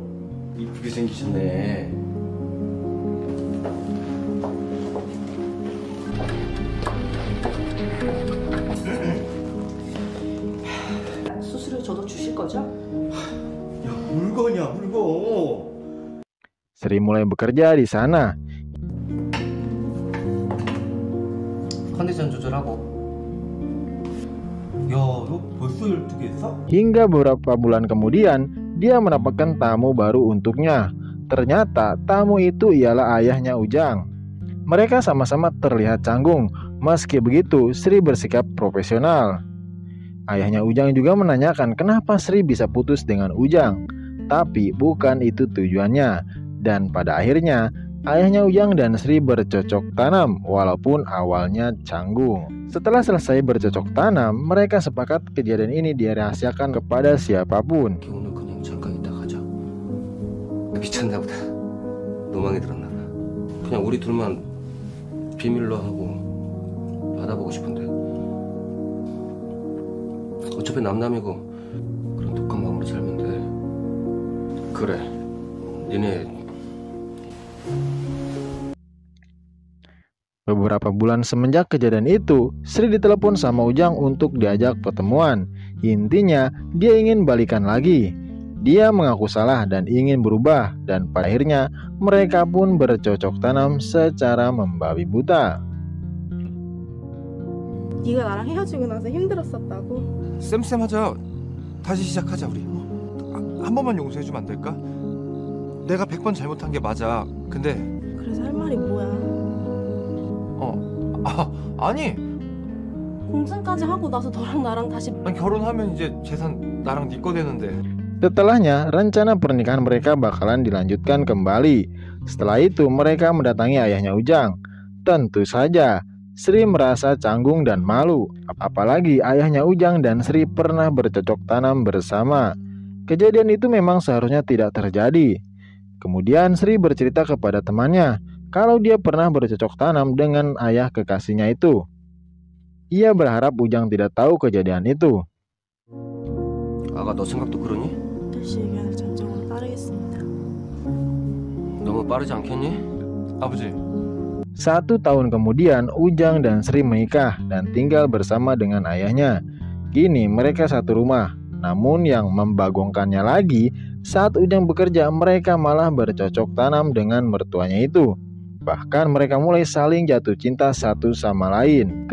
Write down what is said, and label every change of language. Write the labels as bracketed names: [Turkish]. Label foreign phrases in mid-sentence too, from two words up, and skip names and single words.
[Korean] 이쁘게 생기셨네. 수수료 저도 주실 거죠? 야, 물건이야, 물건. [Indonesian] Sri mulai bekerja di sana. [Korean] 컨디션 조절하고. 야, 너 벌써 12개 했어? [Indonesian] Hingga beberapa bulan kemudian, dia mendapatkan tamu baru untuknya. Ternyata tamu itu ialah ayahnya Ujang. Mereka sama-sama terlihat canggung. Meski begitu, Sri bersikap profesional. Ayahnya Ujang juga menanyakan kenapa Sri bisa putus dengan Ujang. Tapi bukan itu tujuannya. Dan pada akhirnya, ayahnya Ujang dan Sri bercocok tanam walaupun awalnya canggung. Setelah selesai bercocok tanam, mereka sepakat kejadian ini dirahasiakan kepada siapapun. [Korean] 오늘 그냥 잠깐 있다 가자. 귀찮나 보다. 노망이 들었나 봐. 그냥 우리 둘만 비밀로 하고. 받아보고 싶은데. 어차피 남남이고 그런 독한 마음으로 살면 돼. 그래, 니네. [Indonesian] Beberapa bulan semenjak kejadian itu, Sri ditelepon sama Ujang untuk diajak pertemuan. Intinya, dia ingin balikan lagi. Dia mengaku salah dan ingin berubah, dan pada akhirnya mereka pun bercocok tanam secara membabi buta. [Korean] 네가 나랑 헤어지고 나서 힘들었었다고? 쌤쌤하자. 다시 시작하자 우리. 한 번만 용서해주면 안 될까? 내가 100번 잘못한 게 맞아. 근데 그래서 할 말이 뭐야? 아니 공증까지 하고 나서 너랑 나랑 다시 결혼하면 이제 재산 나랑 네 거 되는데. [Indonesian] Setelahnya, rencana pernikahan mereka bakalan dilanjutkan kembali. Setelah itu, mereka mendatangi ayahnya Ujang. Tentu saja, Sri merasa canggung dan malu. Apalagi ayahnya Ujang dan Sri pernah bercocok tanam bersama. Kejadian itu memang seharusnya tidak terjadi. Kemudian Sri bercerita kepada temannya kalau dia pernah bercocok tanam dengan ayah kekasihnya itu. Ia berharap Ujang tidak tahu kejadian itu. [Korean] 아가 너 생각도 그러니? 다시 의견을 전적으로 따르겠습니다. 너무 빠르지 않겠니? 아버지. [Indonesian] 1 tahun kemudian, Ujang dan Sri menikah dan tinggal bersama dengan ayahnya. Kini mereka satu rumah. Namun yang membagongkannya lagi, saat Ujang bekerja, mereka malah bercocok tanam dengan mertuanya itu. Bahkan mereka mulai saling jatuh cinta satu sama lain.